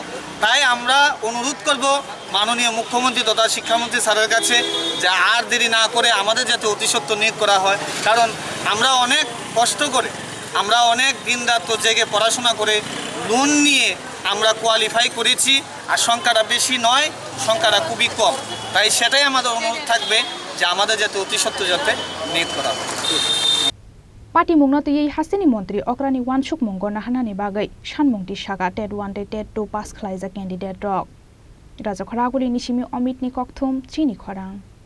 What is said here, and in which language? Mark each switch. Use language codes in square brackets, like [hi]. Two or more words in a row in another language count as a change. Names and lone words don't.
[bn] তাই আমরা অনুরোধ করব মাননীয় মুখ্যমন্ত্রী তথা শিক্ষামন্ত্রী স্যারের কাছে যে আর দেরি না করে আমাদের যাতে অতি সত্বর নিয়োগ করা হয়, কারণ আমরা অনেক কষ্ট করে, আমরা অনেক দিন রাত জেগে পড়াশোনা করে লোন নিয়ে আমরা কোয়ালিফাই করেছি, আর সংখ্যাটা বেশি নয়, সংখ্যাটা খুবই কম। তাই সেটাই আমাদের অনুরোধ থাকবে যে আমাদের যাতে অতি সত্বর যাতে নিয়োগ করা হয়। [trp] Parti mungna tiyei hasini montri okrani wansuk munggo nahanani bagai shanmungti shaga TET 1 TET 2 pass khlaija candidate rok. Raja Khoraguri nisimi Omit ni kokthum Chini Khorang.